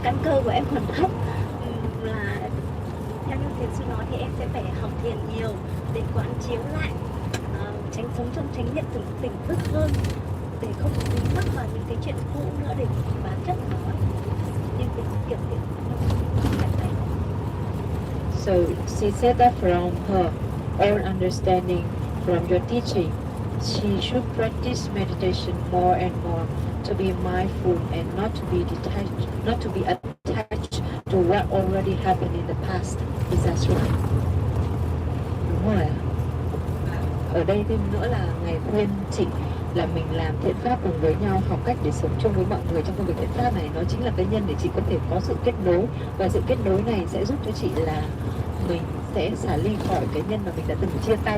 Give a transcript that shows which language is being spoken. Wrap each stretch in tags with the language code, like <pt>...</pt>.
<vi>căn cơ của em còn thấp, là theo như thiền sư nói thì em sẽ phải học thiền nhiều để quán chiếu lại, tránh sống trong chánh niệm tỉnh thức hơn, để không dính mắc vào những cái chuyện cũ nữa, để bản chất nó nên cái kiểu việc này.</vi> <en>So she said that from her own understanding from your teaching, she should practice meditation more and more to be mindful and not to be detached, not to be attached to what already happened in the past. Is that right?</en> <vi>Đúng rồi. Ở đây thêm nữa là Ngài khuyên chị là mình làm thiện pháp cùng với nhau, học cách để sống chung với mọi người trong công việc thiện pháp này. Nó chính là cái nhân để chị có thể có sự kết nối, và sự kết nối này sẽ giúp cho chị là mình sẽ xả ly khỏi cái nhân mà mình đã từng chia tay.</vi>